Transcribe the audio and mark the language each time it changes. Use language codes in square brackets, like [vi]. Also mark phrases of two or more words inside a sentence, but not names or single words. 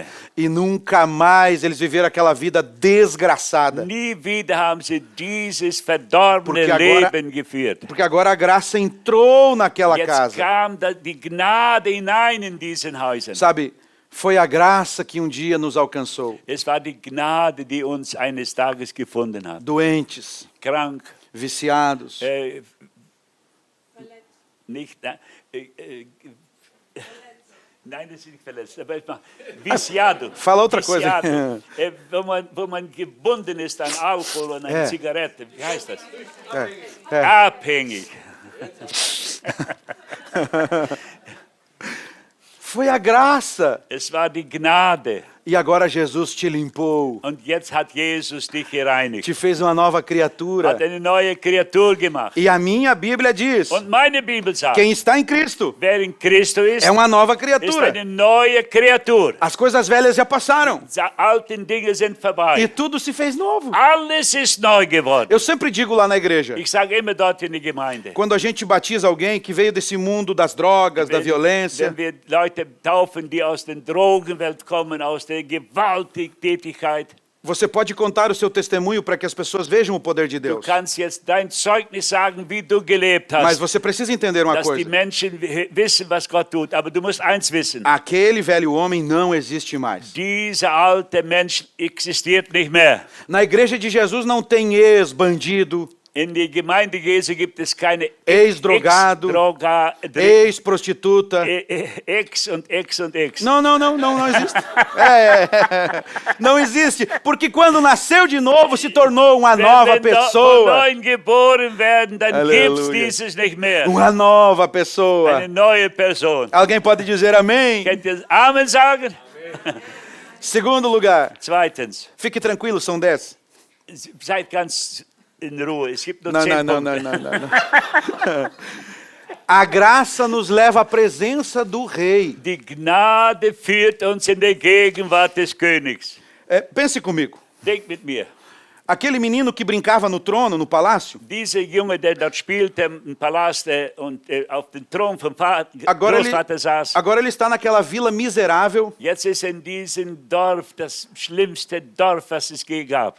[pt] E nunca mais eles viveram aquela vida desgraçada. [de] Nie wieder haben sie dieses verdorbene [pt] Porque agora- [de] Leben geführt. [pt] Porque agora a graça entrou naquela [de] Jetzt [pt] casa. [de] kam die Gnade hinein in diesen Häusern. [pt] Sabe, foi a graça que um dia nos alcançou. [de] Es war die Gnade, die uns eines Tages gefunden hat. [pt] Doentes, [de] Krank, [pt] viciados, [de] nicht, nein, das ist nicht verletzt, aber viciado. [pt] Fala outra coisa. Viciado. [de] Wo man gebunden ist an Alkohol und an Zigarette. Wie heißt das? Abhängig. [pt] Foi a graça. [de] Es war die Gnade. [pt] E agora Jesus te limpou, [de] Und jetzt hat Jesus dich gereinigt. [pt] te fez uma nova criatura. [de] Hat eine neue Kreatur gemacht. [pt] E a minha Bíblia diz: [de] Und meine Bibel sagt, [pt] quem está em Cristo [de] wer in Christo ist, [pt] é uma nova [de] ist [pt] criatura. [de] eine neue Kreatur. [pt] As coisas velhas já passaram [de] Die alten Dinge sind vorbei. [pt] e tudo se fez novo. [de] Alles ist neu geworden. [pt] Eu sempre digo lá na igreja, [de] Ich sage immer dort in der Gemeinde, [pt] quando a gente batiza alguém que veio desse mundo das drogas, da violência, [de] wenn wir Leute taufen, die aus der Drogenwelt kommen, aus der Gewalttätigkeit, [pt] você pode contar o seu testemunho para que as pessoas vejam o poder de [de] du [pt] Deus. [de] kannst jetzt dein Zeugnis sagen, wie du gelebt [pt] Mas [de] hast, [pt] você precisa entender uma [de] dass die [pt] coisa. [de] Menschen wissen, was Gott tut. Aber du musst eins wissen, [pt] Aquele velho homem não existe mais. [de] dieser alte Mensch existiert nicht mehr. [pt] Na igreja de Jesus não tem ex-bandido, [de] In der Gemeinde Jesu gibt es keine [pt] Ex-drogado, ex-prostituta. [de] Ex und Ex und Ex. [pt] Não existe. Não existe. Porque quando nasceu de novo, se tornou uma nova [de] Wenn von [pt] pessoa. [de] neuem geboren werden, dann Halleluja. gibt es dieses nicht mehr. [pt] Uma nova pessoa. [de] Eine neue Person. [pt] Alguém pode dizer amém? [de] Könnt ihr Amen sagen? [pt] Segundo lugar, [de] Zweitens, [pt] fique tranquilo, são 10. [de] seid ganz in Ruhe. Es gibt nur [pt] Não, [de] 10 [pt] não, [de] Punkte. [pt] não. A graça nos leva à presença do rei. [de] Die Gnade führt uns in die Gegenwart des Königs. [pt] Pense comigo. [de] Denkt mit mir. [pt] Aquele menino que brincava no trono, no palácio, [de] Dieser Junge, der dort spielte im Palast und auf dem Thron vom [pt] agora [de] Großvater saß, [pt] ele está naquela vila miserável, [de] jetzt ist er in diesem Dorf, das schlimmste Dorf, was es je gab,